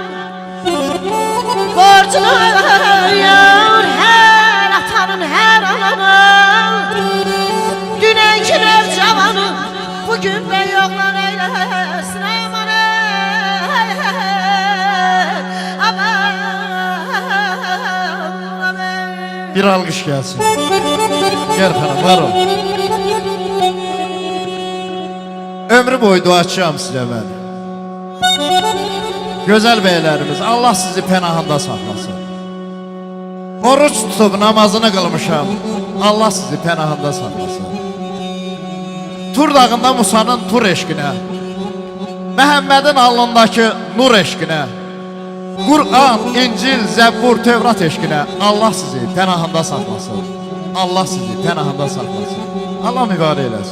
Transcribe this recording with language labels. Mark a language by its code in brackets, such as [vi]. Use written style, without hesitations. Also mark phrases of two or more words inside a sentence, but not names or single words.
[tr] Borcudur yağır her atanın, her ananın Dünenki nevcavanı bugün de yoklar eylesin aman aman aman Bir alkış gelsin Gel hanım var ol [az] Ömrü boyu duaçıyam sizə mən Gözəl beylərimiz Allah sizi pənahında saxlasın Oruç tutub namazını qılmışam Allah sizi pənahında saxlasın Tur dağında Musanın tur eşqinə Məhəmmədin alnındakı nur eşqinə Qur'an, İncil, Zəbbur, Tevrat eşqinə Allah sizi pənahında saxlasın Allah sizi pənahında saxlasın Allah mübarək eləsin